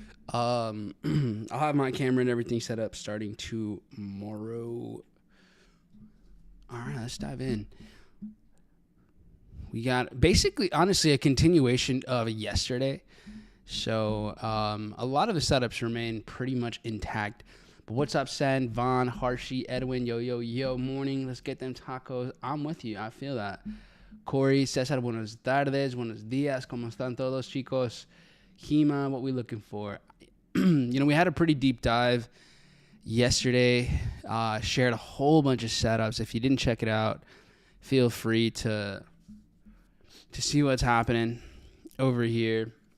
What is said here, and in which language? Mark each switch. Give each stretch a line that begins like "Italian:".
English: I'll have my camera and everything set up starting tomorrow. All right, let's dive in. We got basically, honestly, a continuation of yesterday. So a lot of the setups remain pretty much intact. But what's up, Sen, Vaughn, Harshi, Edwin, yo, morning. Let's get them tacos. I'm with you. I feel that.
Spanish: Corey, Cesar, buenos tardes, buenos días. ¿Cómo están todos, chicos?
English: Hema, what we looking for? We had a pretty deep dive yesterday. Shared a whole bunch of setups. If you didn't check it out, feel free to see what's happening over here.